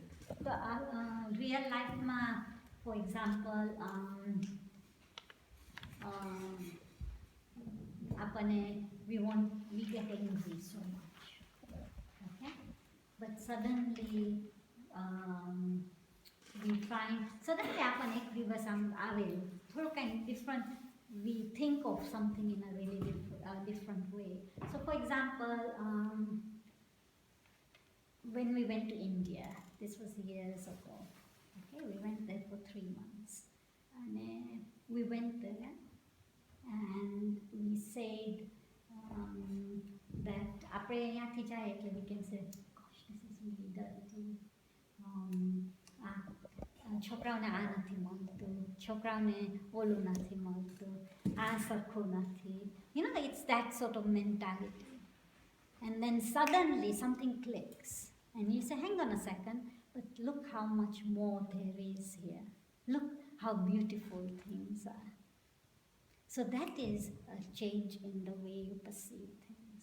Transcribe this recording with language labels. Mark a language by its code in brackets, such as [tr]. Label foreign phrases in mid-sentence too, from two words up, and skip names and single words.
[en] So real life, for example, we get angry so much, okay? But suddenly we find suddenly [gu] આપણને એક દિવસ આમ આવેલું થોડું કંઈ [en] different, we think of something in a really different way. So for example, when we went to India, this was years ago, okay, we went there for 3 months. And we went there and we said that [gu] આપણે અહીંયાથી જાય એટલે [en] we can say, gosh, this is really dirty. [gu] છોકરાઓને આ નથી મળતું, છોકરાઓને ઓલું નથી મળતું, આ સરખું નથી. [en] You know, it's that sort of mentality. And then suddenly something clicks. And you say, hang on a second, but look how much more there is here. Look how beautiful things are. So that is a change in the way you perceive things.